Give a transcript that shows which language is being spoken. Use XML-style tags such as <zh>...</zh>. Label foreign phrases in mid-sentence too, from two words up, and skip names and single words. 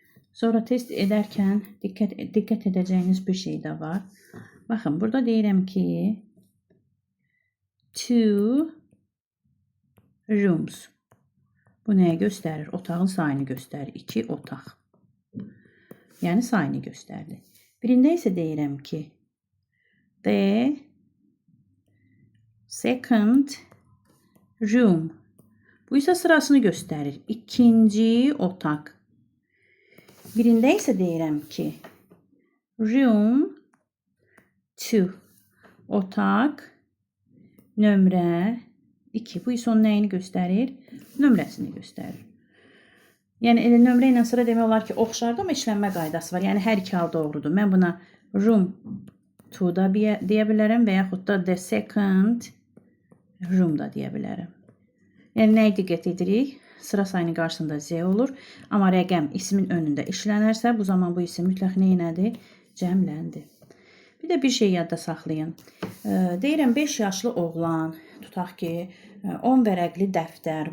<az>Sonra test edərkən diqqət edəcəyiniz bir şey də var. Baxın, burada deyirəm ki, 2 rooms. Bu nəyə göstərir? Otağın sayını göstərir. 2 otaq. Yəni sayını göstərdi. Birində isə deyirəm ki,</az> <en>the second room.</en> <az>Bu isə sırasını göstərir. İkinci otaq. Birində isə deyirəm ki, room 2. Otaq nömrə 2. Bu isə onun nəyini göstərir? Nömrəsini göstərir. Yəni elə nömrə ilə sıra demək olar ki, oxşardı, amma işlənmə qaydası var. Yəni hər iki hal doğrudur. Mən buna room 2 da deyə bilərəm və yaxud da</az> <en>the second room</en> <az>da deyə bilərəm. Yəni nəyə diqqət edirik? Sıra sayının qarşısında Z olur. Amma rəqəm ismin önündə işlənərsə, bu zaman bu isim mütləq neynədir? Cəmləndi. Bir də bir şey yadda saxlayın. Deyirəm 5 yaşlı oğlan, tutaq ki, 10 vərəqli dəftər.</az>